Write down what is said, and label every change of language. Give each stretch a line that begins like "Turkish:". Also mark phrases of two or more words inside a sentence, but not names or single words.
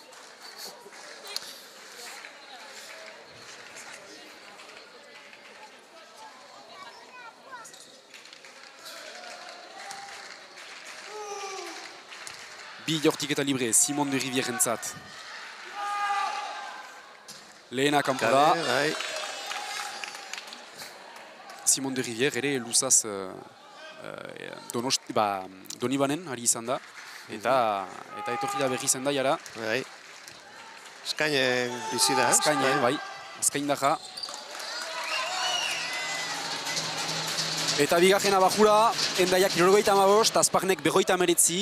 Basque: Bi jortiketa libre, Simon de Rivierentzat. Lehena kanpora. Simon de Rivière ere luzaz Donibanen ari izan da. Eta etorri da berri zen da jara. Azkainen bizi da. Azkainen, bai. Azkain daja. Eta bigarren abajura, Endaiak 75, Azparnek 59.